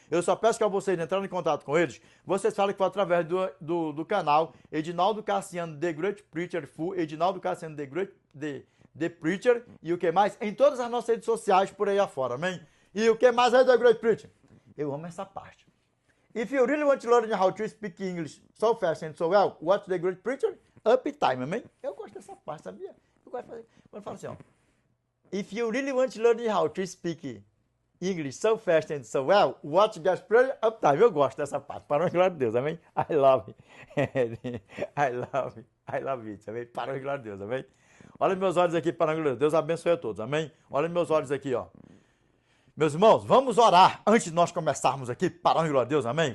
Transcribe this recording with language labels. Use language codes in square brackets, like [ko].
[pt] Eu só peço que a vocês entrarem em contato com eles, vocês falem que foi através do canal Edinaldo Cassiano The Great Preacher Full, Edinaldo Cassiano The Preacher, e o que mais? Em todas as nossas redes sociais por aí afora, amém? E o que mais é The Great Preacher? Eu amo essa parte. [en] If you really want to learn how to speak English so fast and so well, watch The Great Preacher, Uptime, amém? [pt] Eu gosto dessa parte, sabia? Eu gosto de fazer, quando falo assim, ó. [en] If you really want to learn how to speak English so fast and so well, watch The Great Preacher, Uptime. [pt] Eu gosto dessa parte, para a glória de Deus, amém? [en] I love it. I love it, [pt] amém? Para a glória de Deus, amém? Olha meus olhos aqui para a glória de Deus. Deus abençoe a todos, amém? Olha meus olhos aqui, ó. Meus irmãos, vamos orar antes de nós começarmos aqui para a glória de Deus, amém?